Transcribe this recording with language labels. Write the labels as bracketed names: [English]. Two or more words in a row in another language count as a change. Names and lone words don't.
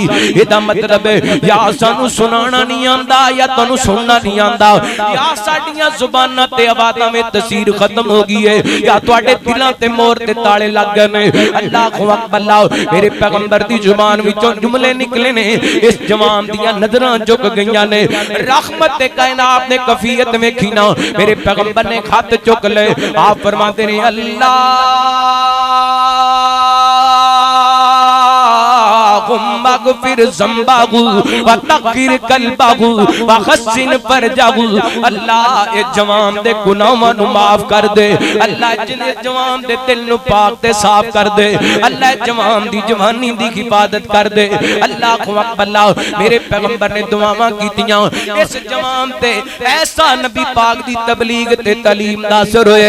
[Punjabi] ایہدا مطلب ہے یا سانوں سنانا نہیں آندا یا تہانوں سننا نہیں آندا، یا ساڈیاں زباناں تے آوازاں میں تاثیر ختم ہو گئی ہے، یا تہاڈے دلاں تے مہر تے تالے لگ گئے نے. [Arabic] الله أكبر. [Punjabi] میرے پیغمبر دی زبان وچوں جملے نکلے نے، اس جوان دیاں نظراں جھک گئیاں نے. رحمت کائنات نے کیفیت ویکھی نا، میرے پیغمبر نے خط چک لے. آپ فرماتے نے [Arabic] اغفر ذنبه وطهر قلبه وحصن فرجه. [Punjabi] اللہ اے جوان دے گناہاں نوں معاف کر دے، اللہ جنے جوان دے دل نوں پاک تے صاف کر دے، اللہ جوان دی جوانی دی حفاظت کر دے. [Arabic] الله أكبر. [Punjabi] میرے پیغمبر نے دعاواں کیتیاں اس جوان تے، ایسا نبی پاک دی تبلیغ تے تعلیم دا اثر ہوئے.